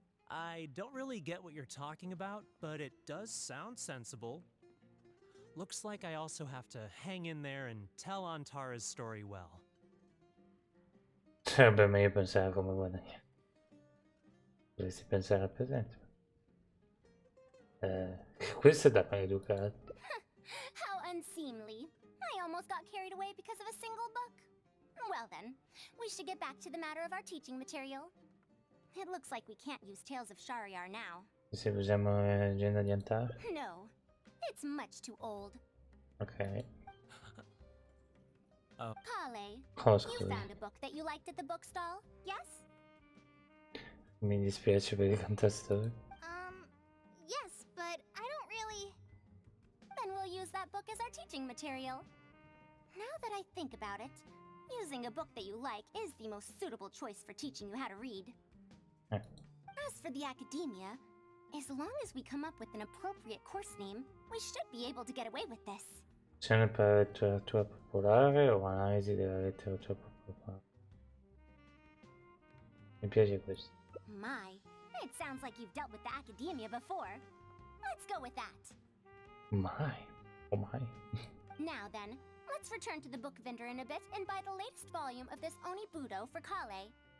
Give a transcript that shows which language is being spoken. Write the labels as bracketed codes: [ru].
[en] I don't really get what you're talking about, but it does sound sensible. Looks like I also have to hang in there and tell Antara's story well. [it] Sarebbe meglio pensare come guadagnare. Dovresti pensare al presente. Questo è da maleducato. [en] How unseemly. I almost got carried away because of a single book. Well then, we should get back to the matter of our teaching material. It looks like we can't use Tales of Shariar now. [it] Se usiamo la leggenda di Antara? [en] No, it's much too old. Ok. Kale, [it] Cosa? [en] you found a book that you liked at the bookstall, yes? [it] Mi dispiace per il cantastorie. [en] Yes, but I don't really... Then we'll use that book as our teaching material. Now that I think about it, using a book that you like is the most suitable choice for teaching you how to read. As for the academia, as long as we come up with an appropriate course name, we should be able to get away with this. [it] Opzione per letteratura popolare o analisi della letteratura popolare? Mi piace questo. [en] My, it sounds like you've dealt with the academia before. Let's go with that. Mai. Oh my. Now then, let's return to the book vendor in a bit and buy the latest volume of this Onibudo for Kale.